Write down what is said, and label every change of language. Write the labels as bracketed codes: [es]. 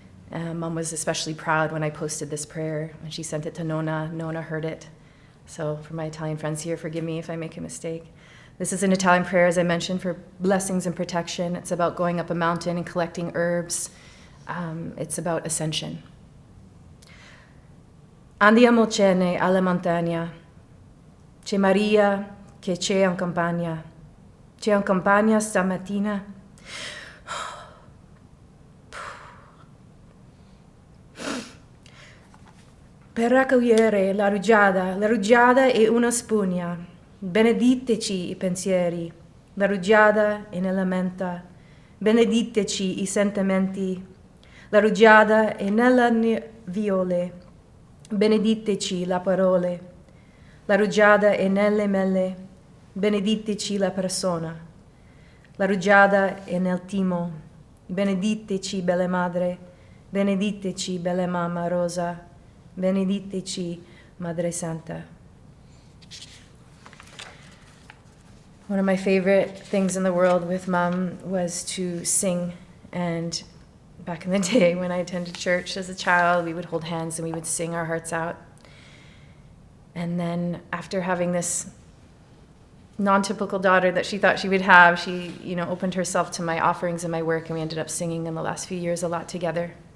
[en] Mom was especially proud when I posted this prayer, and she sent it to Nona. Nona heard it. So for my Italian friends here, forgive me if I make a mistake. This is an Italian prayer, as I mentioned, for blessings and protection. It's about going up a mountain and collecting herbs. It's about ascension. [it] Andiamocene alla montagna. C'è Maria che c'è in campagna. C'è in campagna stamattina. Per raccogliere la rugiada è una spugna. benediteci i pensieri, la rugiada e nella menta, benediteci i sentimenti, la rugiada e nella viole, benediteci la parole, la rugiada e nelle mele, benediteci la persona, la rugiada e nel timo, benediteci belle madre, benediteci belle mamma rosa, benediteci Madre Santa. [en] One of my favorite things in the world with Mom was to sing. And back in the day when I attended church as a child, we would hold hands and we would sing our hearts out. And then after having this non-typical daughter that she thought she would have, she, opened herself to my offerings and my work, and we ended up singing in the last few years a lot together.